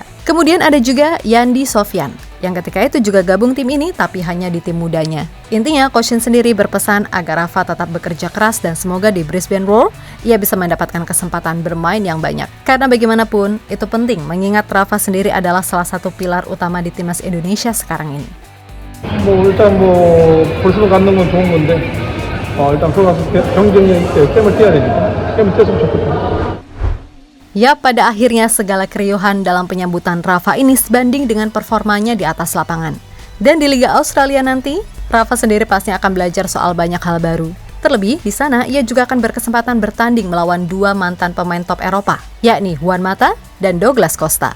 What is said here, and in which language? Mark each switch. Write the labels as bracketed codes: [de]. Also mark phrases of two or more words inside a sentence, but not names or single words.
[id] Kemudian ada juga Yandi Sofyan, yang ketika itu juga gabung tim ini tapi hanya di tim mudanya. Intinya, Coach Shin sendiri berpesan agar Rafa tetap bekerja keras dan semoga di Brisbane Roar ia bisa mendapatkan kesempatan bermain yang banyak. Karena bagaimanapun, itu penting mengingat Rafa sendiri adalah salah satu pilar utama di timnas Indonesia sekarang ini. [ko] 일단 볼수록 갖는 건 좋은 건데 일단 들어가서 경쟁력 있게 게임을 뛰어야 되니까 게임을 뛰었으면 좋겠다. [id] Pada akhirnya segala keriuhan dalam penyambutan Rafa ini sebanding dengan performanya di atas lapangan. Dan di Liga Australia nanti, Rafa sendiri pasti akan belajar soal banyak hal baru. Terlebih, di sana ia juga akan berkesempatan bertanding melawan dua mantan pemain top Eropa, yakni Juan Mata dan Douglas Costa.